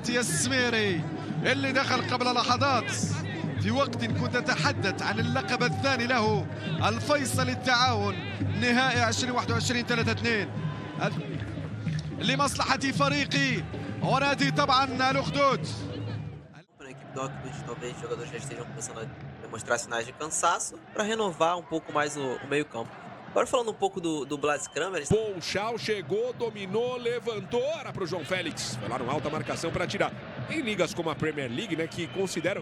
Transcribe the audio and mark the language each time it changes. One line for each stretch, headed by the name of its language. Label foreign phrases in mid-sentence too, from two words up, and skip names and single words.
Arabic: يا السميري اللي دخل قبل لحظات في وقت كنت أتحدث عن اللقب الثاني له الفيصل التعاون نهائي 2021 3-2 لمصلحة فريقي ونادي طبعا الأخدود.
Portuguese: Para a equipe do Atletico, talvez os jogadores já estejam começando a demonstrar sinais de cansaço para renovar um pouco mais o meio-campo. Agora falando um pouco do Blas Kramer. Paul Schal chegou, dominou, levantou, era para o João Félix. Foi lá no alta marcação para tirar. Em ligas como a Premier League, né, que consideram...